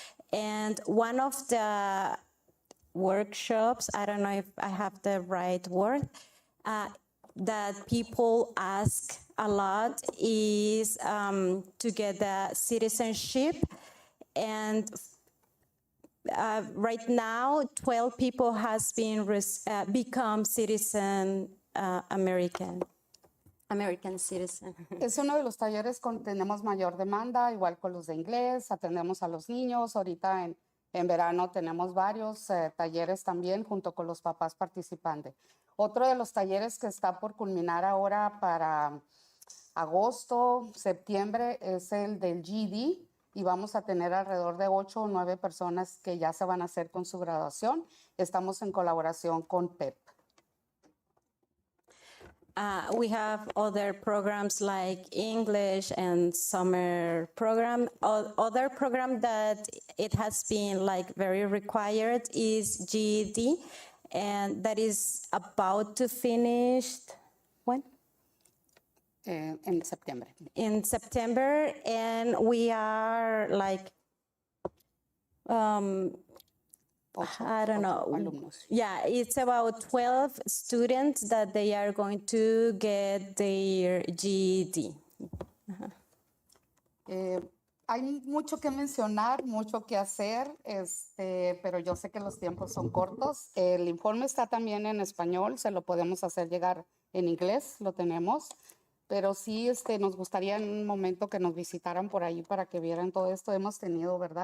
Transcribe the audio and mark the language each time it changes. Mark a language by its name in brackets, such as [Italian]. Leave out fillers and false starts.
[English] And one of the workshops, I don't know if I have the right word, that people ask a lot is to get the citizenship. And right now, 12 people has been become citizen American citizen. [Spanish] Es uno de los talleres con tenemos mayor demanda, igual con los de inglés, atendemos a los niños. Ahorita en verano tenemos varios talleres también junto con los papás participantes. Otro de los talleres que está por culminar ahora para agosto, septiembre es el del GD y vamos a tener alrededor de 8 o 9 personas que ya se van a hacer con su graduación. Estamos en colaboración con PEP. [English] We have other programs like English and summer program. Other program that it has been like very required is GED, and that is about to finish when? [Spanish] En septiembre. [English] In September, and we are like, I don't know. [Spanish] Alumnos. [English] Yeah, it's about 12 students that they are going to get their GED. [Spanish] Hay mucho que mencionar, mucho que hacer, pero yo sé que los tiempos son cortos. El informe está también en español, se lo podemos hacer llegar en inglés, lo tenemos. Pero sí, nos gustaría en un momento que nos visitaran por ahí para que vieran todo esto. Hemos tenido, ¿verdad?